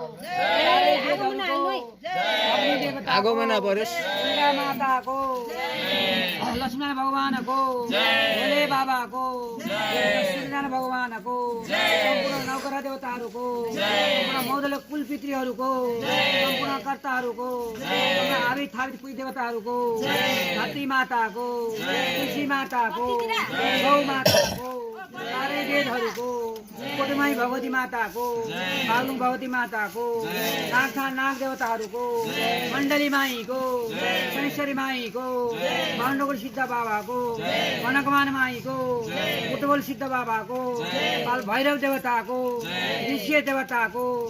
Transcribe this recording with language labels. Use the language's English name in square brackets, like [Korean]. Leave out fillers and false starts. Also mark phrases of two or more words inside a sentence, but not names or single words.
[Nepali] आगोमा नपरोस् माता को लक्ष्मण भगवान को भोले बाबा को सूर्यनारायण भगवान को सम्पूर्ण नवग्रह देवताहरूको सम्पूर्ण मौदल कुल पितृहरूको सम्पूर्ण कर्ताहरूको आवित थावित कुल देवताहरूको धरती माताको तुलसी माताको गौ माताको चारै वेदहरूको कोटमाई भगवती माताको बागलुङ भगवती माताको नागथान नाग देवताहरूको मण्डली माईको शनेश्वरी माईको भाण्डगोल सिद्ध बाबाको मनकमान माईको उटबोल सिद्ध बाबाको बाल भैरव देवताको ऋषि देवताको